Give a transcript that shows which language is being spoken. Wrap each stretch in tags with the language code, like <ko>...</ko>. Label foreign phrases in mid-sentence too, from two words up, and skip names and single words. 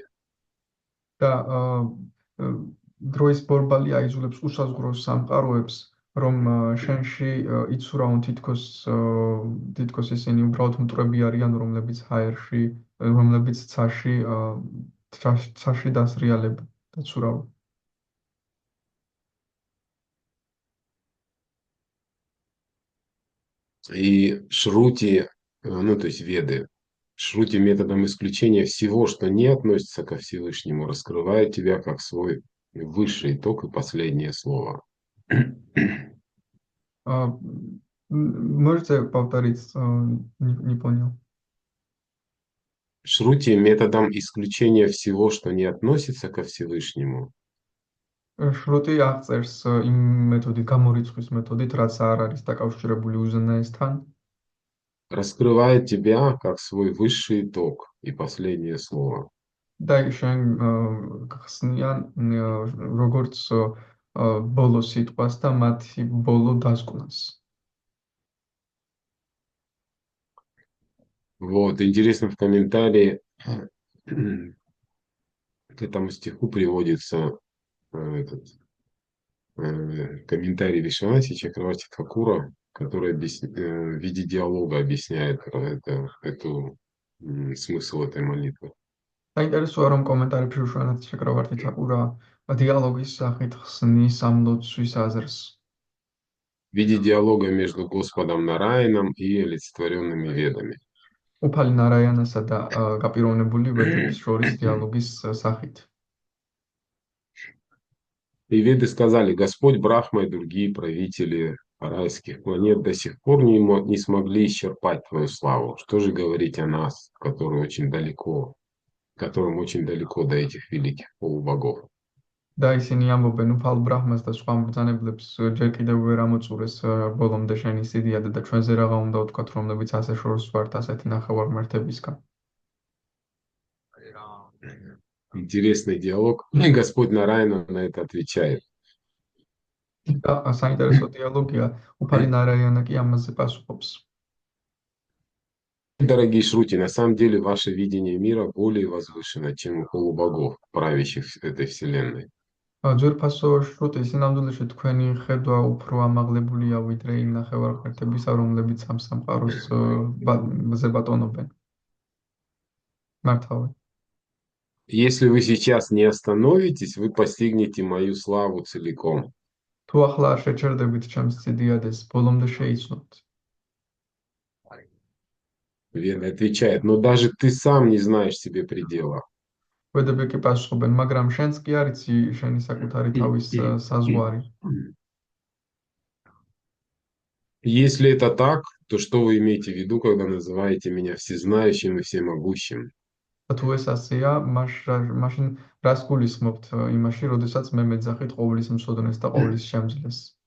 <ka>და დროის ბორბალი აიძულებს უსაზღვროს სამყაროებს, რომ შენში იცურავონ თითქოს ისინი უბრალოდ მტრები არიან, რომლებიც ცაში დასრიალებ და ცურავ.</ka> <ru>И Шрути, ну то есть Веды, Шрути методом исключения всего, что не относится ко Всевышнему, раскрывает тебя как свой высший итог и последнее слово. А, можете повторить? Не понял. Шрути методом исключения всего, что не относится ко Всевышнему,</ru> <ka>შრუტი აღწერს იმ გამორიცხვის მეთოდით, რაც არ არის დაკავშირებული უზენაესთან.</ka> <ru>раскрывает тебя как свой высший итог и последнее слово.</ru> <ka>და შენ გხსნიან როგორც ბოლო სიტყვას და მათი ბოლო დასკვნას.</ka> <ru>Вот, интересно в комментарии к этому стиху приводится этот комментарий Вишванати Чакраварти Такура, который в виде диалога объясняет смысл этой молитвы.</ru> <ka>საინტერესოა რომ კომენტარებში უშუალოდ შეკრავართი თაკურა დიალოგის სახით ხსნის ამ ლოცვის აზრს.</ka> <ru>В виде диалога между Господом Нараином и олицетворенными ведами.</ru> <ka>უფალი ნარაიანასა და გაპიროვნებული ვედების შორის დიალოგის სახით.</ka> <ru>И веды сказали, Господь Брахма и другие правители райских планет до сих пор не смогли исчерпать твою славу. Что же говорить о нас, которым очень далеко до этих великих полубогов?</ru> <ka>და ისინი ამბობენ უფალ ბრაჰმას და სხვა მბრძანებლებს ჯერ კიდევ ვერ ამოწურეს ბოლომდე შენი სიდიადა და ჩვენზე რაღა უნდა ვთქვათ, რომლებიც ასე შორს ვართ ასეთი ნახევარმართებისგან.</ka> <ru>Интересный диалог. И Господь Нараяна на это отвечает.</ru> <ka>და საინტერესო დიალოგია, უფალი ნარაიანა კი ამაზე პასუხობს.</ka> <ru>Дорогие Шрути, на самом деле ваше видение мира более возвышено, чем у полубогов, правящих этой вселенной.</ru> <ka>ძვირფასო შრუტი, სინამდვილეში თქვენი ხედვა უფრო ამაღლებულია ვიდრე იმ ნახევარღმერთებისა, რომლებიც ამ სამყაროს ზე ბატონობენ. მართავენ.</ka> <ru>Если вы сейчас не остановитесь, вы постигнете мою славу целиком.</ru> <ka>თუ ახლა არ შეჩერდებით ჩემს სიდიადეს, ბოლომდე შეიცნობთ.</ka> <ru>Веда отвечает, но даже ты сам не знаешь себе предела.</ru> <ka>ვედები კი პასუხობენ, მაგრამ შენც კი არ იცი შენი საკუთარი თავის საზღვარი.</ka> <ru>Если это так, то что вы имеете в виду, когда называете меня всезнающим и всемогущим?</ru> <ka>თუ ეს ასეა, მაშინ რას გულისხმობთ იმაში, როდესაც მე მეძახით ყოვლის მსოდნეს და ყოვლის შემძლეს?</ka>